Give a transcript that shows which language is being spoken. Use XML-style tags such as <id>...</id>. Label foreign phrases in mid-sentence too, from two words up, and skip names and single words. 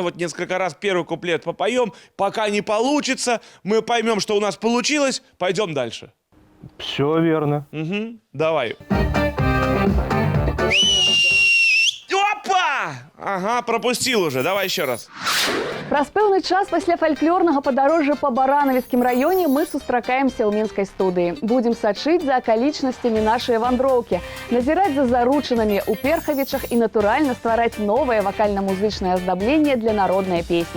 <ru>Вот несколько раз первый куплет попоем. Пока не получится, мы поймем, что у нас получилось, пойдем дальше. Все верно. Угу, давай. Опа! Ага, пропустил уже, давай еще раз.</ru> <be>Праз пэўны час пасля фальклорнага падарожжа па Баранавіцкім раёне мы сустракаемся ў мінскай студыі. Будзем сачыць за акалічнасцямі нашай вандроўкі, назіраць за заручынамі ў Перхавічах і, натуральна, ствараць новае вакальна-музычнае аздабленне для народнай песні.</be>